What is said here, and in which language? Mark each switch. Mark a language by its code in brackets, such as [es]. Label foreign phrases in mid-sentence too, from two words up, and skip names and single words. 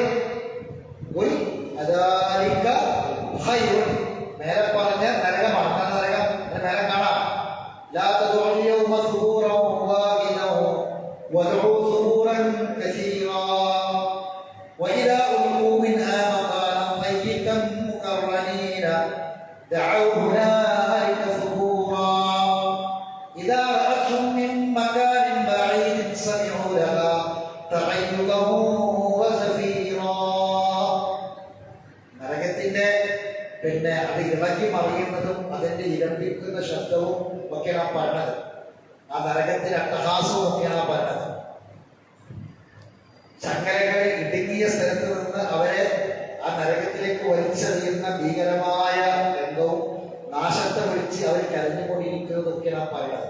[ar] قل أذلك خير. [ml] നേരെ പറഞ്ഞ നരകമാണ്. നരകം നേരെ കാണാം. [ar] لا تدعوا يوم ثبورا واحدا وادعوا ثبورا كثيرا وإذا ألقوا منها مكانا ضيقا مقرنين دعوا هنالك ثبورا إذا رأتهم من مكان بعيد سمعوا لها تغيظا وزفيرا. [ml] നരകത്തിന്റെ അത് ഇളകി മറിയുന്നതും അതിന്റെ ഇരമ്പിക്കുന്ന ശബ്ദവും ഒക്കെയാണ് പറഞ്ഞത്. ആ നരകത്തിന്റെ അട്ടഹാസവും ഒക്കെയാണ് പറഞ്ഞത്. ചങ്ങലകൾ ഇടുങ്ങിയ സ്ഥലത്ത് നിന്ന് അവരെ ആ നരകത്തിലേക്ക് വലിച്ചെറിയുന്ന ഭീകരമായ രംഗവും നാശത്തെ വിളിച്ച് അവർ കരഞ്ഞുകൊണ്ടിരിക്കുന്നതൊക്കെയാണ് പറയുന്നത്.